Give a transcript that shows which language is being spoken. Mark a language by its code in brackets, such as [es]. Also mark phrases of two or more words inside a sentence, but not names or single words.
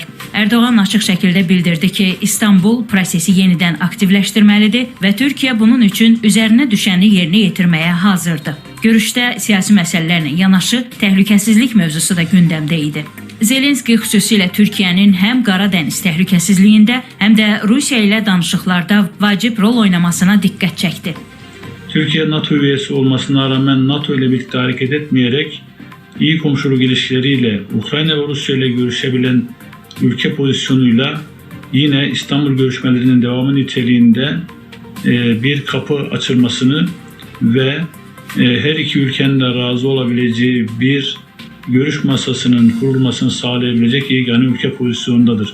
[az] Erdoğan açıq şəkildə bildirdi ki, İstanbul prosesi yenidən aktivləşdirməlidir və Türkiyə bunun üçün üzərinə düşəni yerinə yetirməyə hazırdır. Görüşdə siyasi məsələlərlə yanaşı təhlükəsizlik mövzusu da gündəmdə idi. Zelenski xüsusilə Türkiyənin həm Qara dəniz təhlükəsizliyində, həm də Rusiya ilə danışıqlarda vacib rol oynamasına diqqət çəkdi. [tr] Türkiye NATO üyesi olmasına rağmen NATO ile birlikte hareket etmeyerek iyi komşuluk ilişkileriyle Ukrayna ve Rusya ile görüşebilen ülke pozisyonuyla yine İstanbul görüşmelerinin devamı niteliğinde bir kapı açılmasını ve her iki ülkenin de razı olabileceği bir görüş masasının kurulmasını sağlayabilecek yegane ülke pozisyonundadır.